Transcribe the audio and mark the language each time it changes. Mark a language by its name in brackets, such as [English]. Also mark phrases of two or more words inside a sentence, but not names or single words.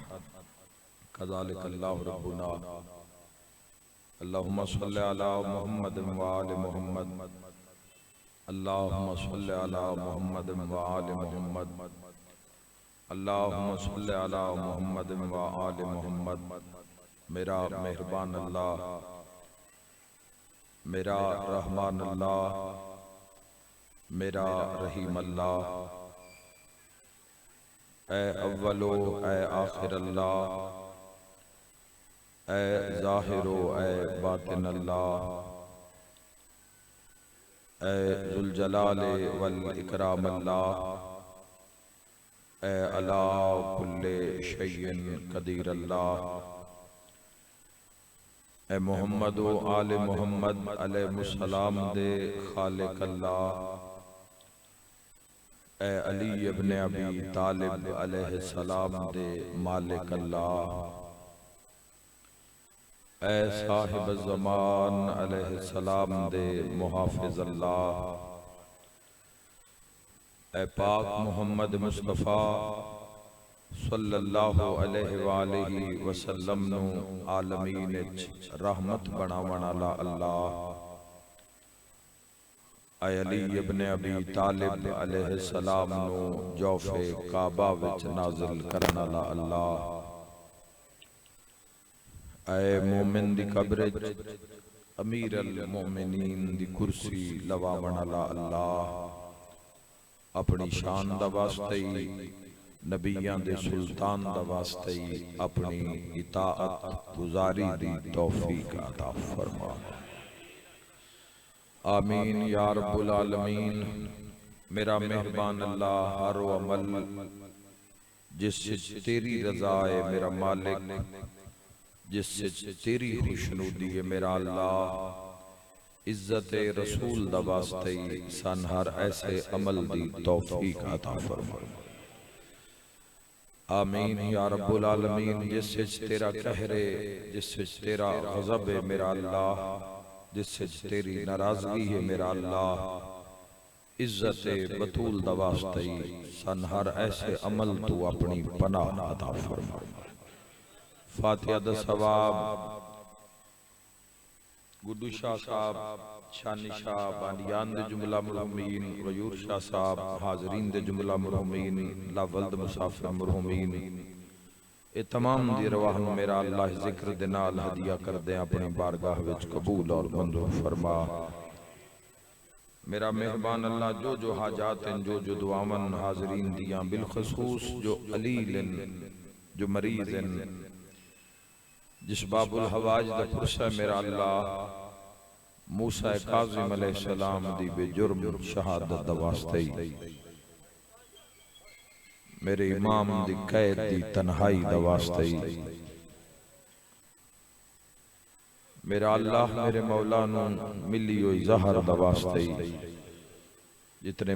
[Arabic] كذلك الله ربنا. اللهم صل على محمد وآل محمد. اللهم صل على محمد وآل محمد. اللهم صل على محمد وآل محمد. [Punjabi] میرا مہربان اللہ، میرا رحمان اللہ، میرا رحیم اللہ، اے اوّلو اے آخر اللہ, اے ظاہرو اے باطن اللہ، اے ذوالجلال والاکرام اللہ, ए [Arabic] على كل شيء قدير [Punjabi] اللہ، اے محمد و آلِ محمد علیہ السلام دے خالق اللہ، اے علی ابن ابی طالب علیہ السلام دے مالک اللہ, اے صاحب زمان علیہ السلام دے محافظ اللہ، اے پاک محمد مصطفیٰ [Arabic] صلى الله عليه وآله وسلم [Punjabi] نوں عالمین رحمت بناون والا اللہ, اے علی ابن ابی طالب علیہ السلام نوں جوفِ کعبہ وچ نازل کرن والا اللہ، اے مومن دی قبر امیر المومنین دی کرسی لواون والا اللہ، اپنی شان دا واسطے نبیاں دے سلطان دا واسطے اپنی اطاعت گزاری دی توفیق عطا فرما. [Arabic] آمين يا رب العالمين. [Punjabi] میرا مہربان اللہ, [Urdu] ہر وہ عمل جس سے تیری رضا ہے میرا مالک، جس سے تیری خوشنودی ہے میرا اللہ, [Punjabi] عزت رسول دا واسطے سن ہر ایسے عمل دی توفیق عطا فرما. [Arabic] آمين يا رب العالمين. [Urdu] جس سے تیرا قہر ہے، جس سے تیرا غضب ہے میرا اللہ، جس سے تیری ناراضگی ہے میرا اللہ, [Punjabi] عزت بتول دا واسطے سن ہر ایسے عمل توں اپنی پناہ عطا فرما. فاتحہ دا ثواب گڈو شاہ صاحب، شانی شاہ، بانیان دے جملہ مرحومین، غیور شاہ صاحب، حاضرین دے جملہ مرحومین، لاولد مسافر مرحومین، یہ تمام دی ارواح نوں میرا اللہ ذکر دے نال ہدیہ کر دے اپنی بارگاہ وچ قبول اور منظور فرما. میرا مہربان اللہ، جو جو حاجات ہیں، جو جو دعاواں حاضرین دیاں، بالخصوص جو علیل ہیں، جو مریض ہیں، جس باب الحوائج دا پرسہ میرا اللہ موسیٰ کاظم علیہ السلام دی بے جرم شہادت دا واسطے میرے امام دی قید دی تنہائی دا واسطے میرا اللہ میرے مولا نوں ملی ہوئی زہر دا واسطے جتنے